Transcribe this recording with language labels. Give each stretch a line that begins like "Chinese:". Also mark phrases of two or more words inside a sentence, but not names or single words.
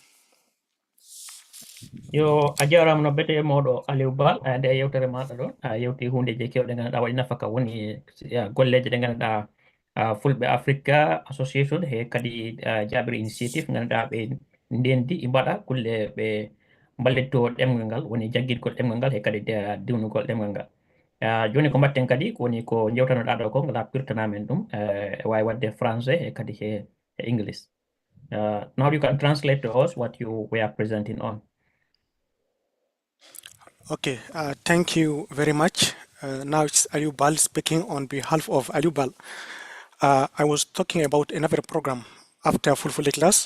Fula: Yo a jarama no bete moɗo Aliou Bal nde yewtere maɗa ɗon a yewti hundeji kewɗe ganduɗa waɗi nafaka woni golleje ɗe ganduɗa fulɓe Africa Association he kadi Jabir Initiative ganduɗa ɓe ndendi mbaɗa kulle ɓe ballitto ɗemgal ngal woni jagguirgol ɗemgal ngal he kadi diwnugol ɗemgal ngal joni ko mbatten kadi woni ko jewtanoɗa ɗo ko ngala pirtanamen ɗum e wawi wadde français e kadi he English.
English: Now you can translate to us what you were presenting on. Okay, thank you very much. Now it's Aliou Bal speaking on behalf of Aliou Bal. I was talking about another program after Fulfulde class.